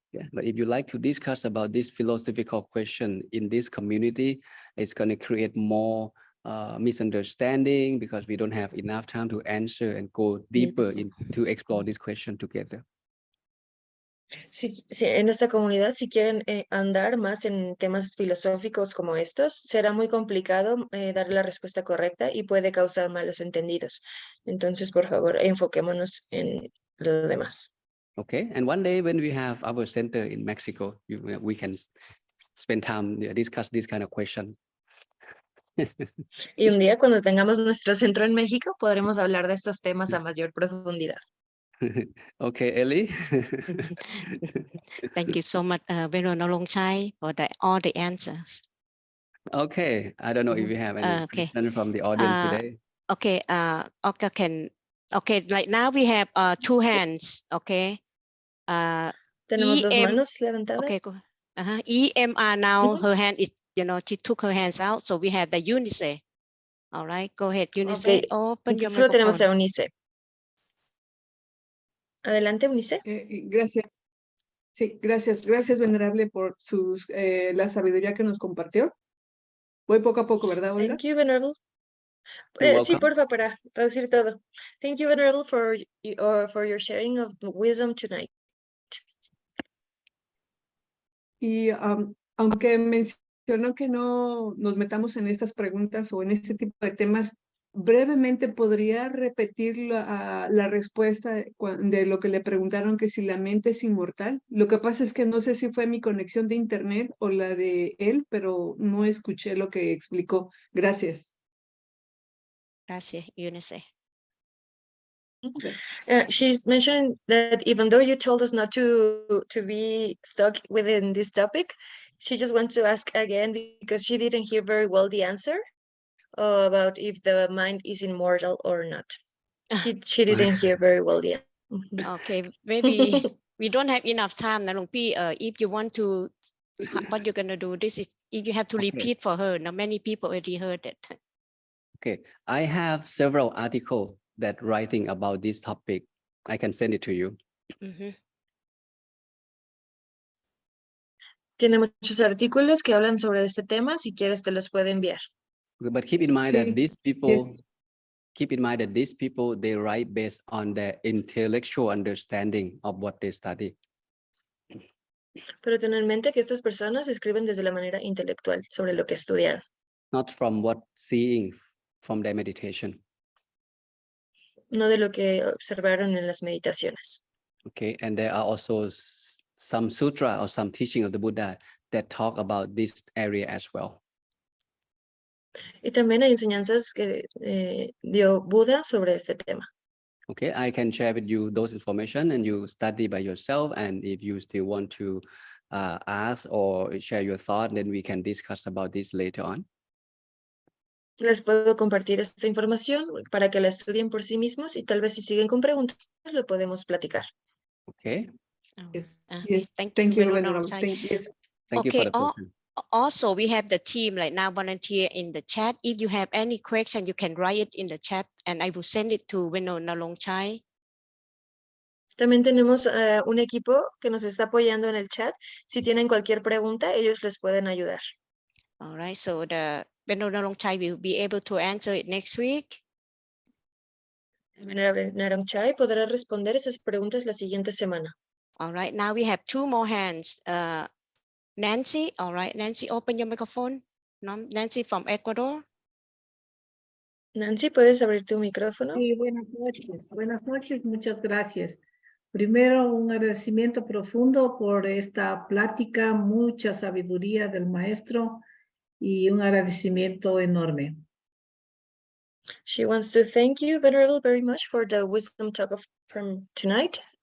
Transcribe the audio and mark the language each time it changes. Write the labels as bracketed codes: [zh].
[en] Yeah, but if you like to discuss about this philosophical question in this community, it's going to create more misunderstanding because we don't have enough time to answer and go deeper to explore this question together. [es] En esta comunidad, si quieren andar más en temas filosóficos como estos, será muy complicado dar la respuesta correcta y puede causar malos entendidos. Entonces, por favor, enfoquémonos en lo demás. [en] Okay, and one day when we have our center in Mexico, we can spend time discuss this kind of question. [es] Y un día, cuando tengamos nuestro centro en México, podremos hablar de estos temas a mayor profundidad. [en] Okay, Ellie. Thank you so much, Venerable Nolongchai, for all the answers. Okay, I don't know if you have any question from the audience today. Okay, like now we have two hands, okay. [es] Tenemos dos manos levantadas. [en] Okay, go. EMR now, her hand is, she took her hands out, so we have the Eunice. All right, go ahead, Eunice, open your [es] Solo tenemos [en] microphone. [es] a Eunice. Adelante, Eunice. Gracias. Sí, gracias, venerable, por la sabiduría que nos compartió. Voy poco a poco, ¿verdad, Olga? [en] Thank you, Venerable. [es] Sí, porfa, para traducir todo. [en] Thank you, Venerable, for your sharing of wisdom tonight. [es] Y aunque mencionó que no nos metamos en estas preguntas o en este tipo de temas brevemente, ¿podría repetir la respuesta de lo que le preguntaron, que si la mente es inmortal? Lo que pasa es que no sé si fue mi conexión de internet o la de él, pero no escuché lo que explicó. Gracias. Gracias, Eunice. [en] She's mentioning that even though you told us not to be stuck within this topic, she just wants to ask again because she didn't hear very well the answer about if the mind is immortal or not. She didn't hear very well yet. Okay, maybe we don't have enough time, Nalungpi. If you want to, what you're gonna do? This is if you have to repeat for her. Now many people already heard it. Okay, I have several articles that writing about this topic. I can send it to you. [es] Tiene muchos artículos que hablan sobre este tema. Si quieres, te los puedo enviar. [en] But keep in mind that [es] Sí, [en] these people, yes. keep in mind that these people, they write based on their intellectual understanding of what they study. [es] Pero ten en mente que estas personas escriben desde la manera intelectual sobre lo que estudiaron. [en] Not from what seeing from their meditation. [es] No de lo que observaron en las meditaciones. [en] Okay, and there are also some sutra or some teaching of the Buddha that talk about this area as well. [es] Y también hay enseñanzas que dio Buda sobre este tema. [en] Okay, I can share with you those information and you study by yourself. And if you still want to ask or share your thought, then we can discuss about this later on. [es] Les puedo compartir esta información para que la estudien por sí mismos y tal vez si siguen con preguntas lo podemos platicar. [en] Okay. Yes. Okay, Yes. thank Thank you, you, Venerable Venerable. Chai. Thank you for the question. Also, we have the team like now volunteer in the chat. If you have any question, you can write it in the chat and I will send it to Venerable Chai. [es] También tenemos un equipo que nos está apoyando en el chat. Si tienen cualquier pregunta, ellos les pueden ayudar. [en] All right, so the Venerable Chai will be able to answer it next week. [es] El Venerable Narong Chai podrá responder esas preguntas la siguiente semana. [en] All right, now we have two more hands. Nancy, all right, Nancy, open your microphone. No, Nancy from Ecuador. [es] Nancy, ¿puedes abrir tu micrófono? Sí, buenas noches. Buenas noches, muchas gracias. Primero, un agradecimiento profundo por esta plática, mucha sabiduría del maestro y un agradecimiento enorme. [en] She wants to thank you, Venerable, very much for the wisdom talk from tonight.